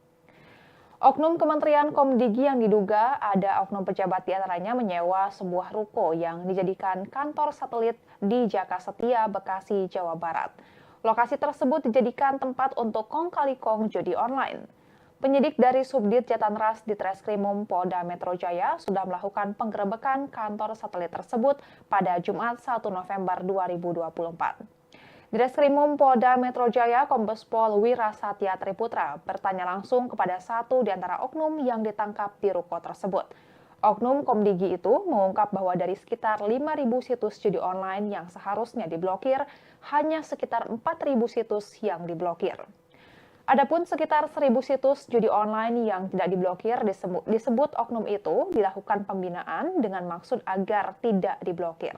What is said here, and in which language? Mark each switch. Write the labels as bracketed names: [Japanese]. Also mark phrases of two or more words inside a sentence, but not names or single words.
[Indonesian] Oknum Kementerian Komdigi yang diduga ada oknum pejabat diantaranya menyewa sebuah ruko yang dijadikan kantor satelit di Jaka Setia, Bekasi, Jawa Barat. Lokasi tersebut dijadikan tempat untuk kong kali kong judi online. Penyidik dari Subdit Jatanras di Treskrimum Polda Metro Jaya sudah melakukan penggerebekan kantor satelit tersebut pada Jumat 1 November 2024. Treskrimum Polda Metro Jaya Kombes Pol Wira Satya Triputra bertanya langsung kepada satu di antara oknum yang ditangkap di ruko tersebut. Oknum Komdigi itu mengungkap bahwa dari sekitar 5.000 situs judi online yang seharusnya diblokir, hanya sekitar 4.000 situs yang diblokir. Adapun sekitar 1.000 situs judi online yang tidak diblokir disebut oknum itu dilakukan pembinaan dengan maksud agar tidak diblokir.